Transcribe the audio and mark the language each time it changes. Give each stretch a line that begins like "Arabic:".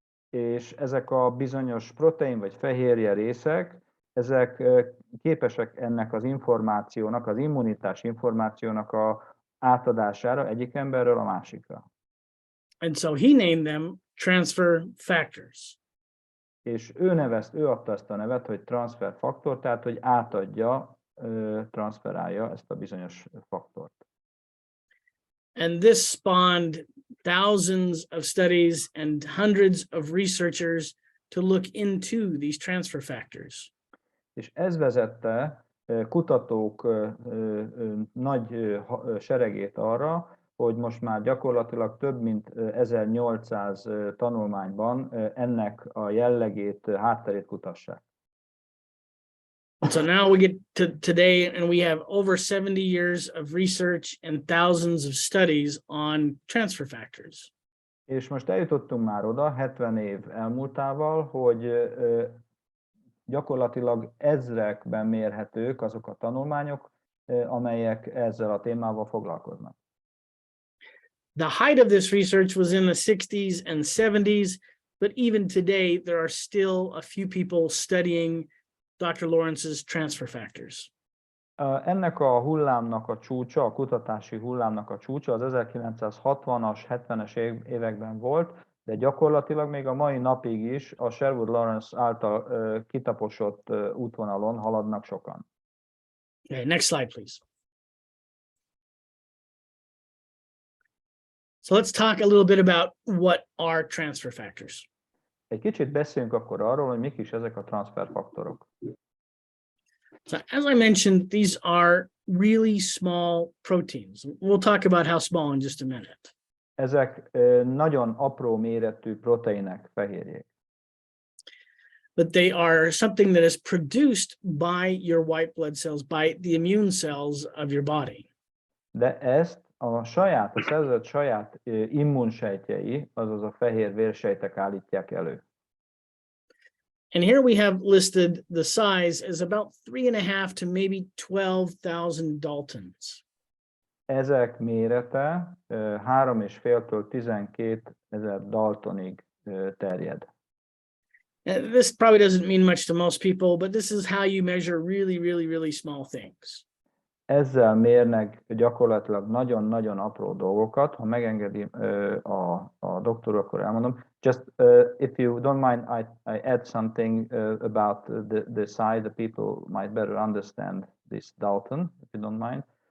Hungarian: És ezek a bizonyos protein vagy fehérje részek, ezek képesek ennek az információnak, az immunitás információnak a átadására egyik emberről a másikra.
English: And so he named them transfer factors.
Hungarian: És ő adta ezt a nevet, hogy transfer faktor, tehát hogy átadja, transferálja ezt a bizonyos faktort.
English: And this spawned thousands of studies and hundreds of researchers to look into these transfer factors.
Hungarian: És ez vezette kutatók nagy seregét arra, hogy most már gyakorlatilag több mint 1800 tanulmányban ennek a jellegét, hátterét kutassák.
English: So now we get to today and we have over 70 years of research and thousands of studies on transfer factors.
Hungarian: És most eljutottunk már oda, 70 év elmúltával, hogy gyakorlatilag ezrekben mérhetők azok a tanulmányok, amelyek ezzel a témával foglalkoznak.
English: The height of this research was in the 60s and 70s, but even today there are still a few people studying Dr. Lawrence's transfer factors.
Hungarian: Ennek a hullámnak a csúcsa, a kutatási hullámnak a csúcsa az 1960-as, 70-es években volt, de gyakorlatilag még a mai napig is a Sherwood Lawrence által kitaposott útvonalon haladnak sokan.
English: Okay, next slide, please. So let's talk a little bit about what are transfer factors.
Hungarian: Egy kicsit beszéljünk akkor arról, hogy mik is ezek a transferfaktorok.
English: So as I mentioned, these are really small proteins. We'll talk about how small in just a minute.
Hungarian: Ezek nagyon apró méretű proteinek, fehérjék.
English: But they are something that is produced by your white blood cells, by the immune cells of your body.
Hungarian: De ezt a szervezet saját immunsejtjei, azaz a fehér vérsejtek állítják elő.
English: And here we have listed the size as about 3.5 to maybe 12,000 Daltons.
Hungarian: Ezek mérete 3,5-től 12,000 Daltonig terjed.
English: And this probably doesn't mean much to most people, but this is how you measure really small things.
Hungarian: Ezzel mérnek gyakorlatilag nagyon-nagyon apró dolgokat. Ha megengedi a doktor, akkor elmondom.
English: Just if you don't mind, I add something about the size. The people might better understand this Dalton, if you don't mind.